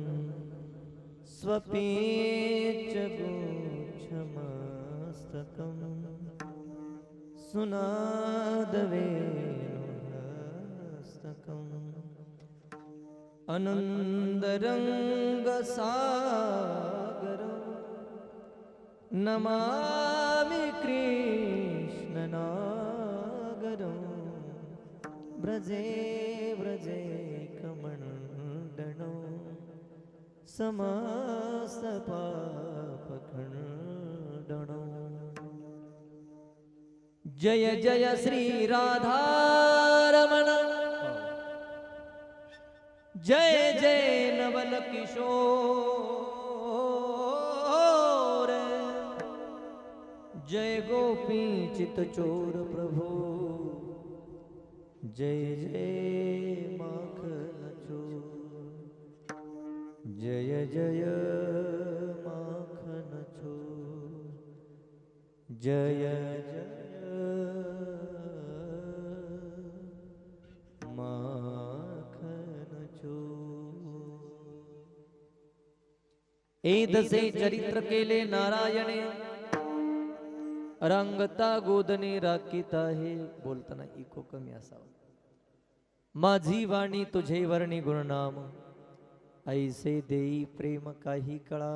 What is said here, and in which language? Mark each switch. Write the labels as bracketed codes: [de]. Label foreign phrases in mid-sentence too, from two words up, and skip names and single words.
[sa] स्वपीच गुच्छमस्तकं सुनादवेणुहस्तकम् अनन्दरङ्गसागरं नमामि कृष्णनागरं व्रजे व्रजे कमण्डनं [hi] समस्तपापखण्डनं जय जय श्री राधारमण जय जय नवल किशोर जय गोपी चित चोर प्रभु जय जय माखन चोर जय जय माखन चोर जय जय माखन चोर [mr] एदसे चरित्र केले नारायणे रंगता गोदने राखीत आहे. बोलताना इको कमी असावा. माझी वाणी तुझे वर्णी गुणनाम ऐसे देई प्रेम काही कळा.